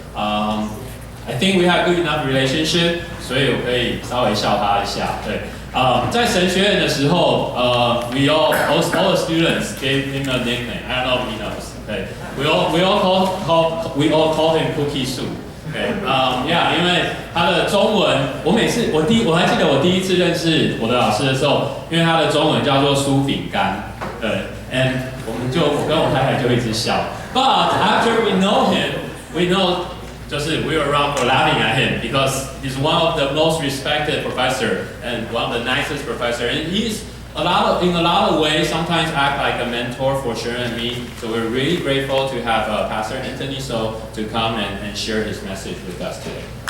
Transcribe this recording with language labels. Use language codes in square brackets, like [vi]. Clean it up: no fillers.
[en] I think we have good enough relationship, [zh] 所以我可以稍微笑他一下。对，在神学院的时候， [en] we all the students gave him a nickname. I don't know if he knows. 对，we all call him Cookie Soup. [zh] 对，yeah， 因为他的中文，我还记得我第一次认识我的老师的时候，因为他的中文叫做酥饼干，对 ，and 我跟我太太就一直笑。 [en] But after we know him, we know 就是 we were around for laughing at him because he's one of the most respected professor and one of the nicest professor, and he's in a lot of ways sometimes act like a mentor for Sharon and me. So we're really grateful to have Pastor Anthony So to come and share his message with us today.